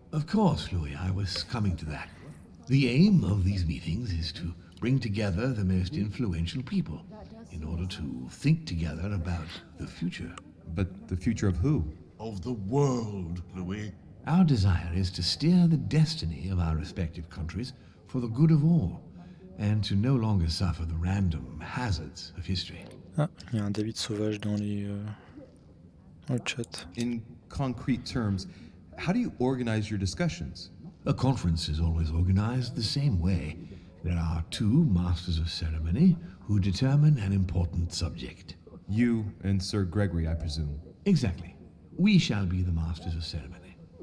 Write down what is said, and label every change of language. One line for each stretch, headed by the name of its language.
English: Of course, Louis, I was coming to that. The aim of these meetings is to bring together the most influential people in order to think together about the future. But the future of who? Of the world, Louis. Our desire is to steer the destiny of our respective countries for the good of all, and to no longer suffer the random hazards of history.
French: Ah, il y a un David sauvage dans le chat.
English: In concrete terms, how do you organize your discussions? A conference is always organized the same way. There are two masters of ceremony who determine an important subject. You and Sir Gregory, I presume. Exactly. We shall be the masters of ceremony.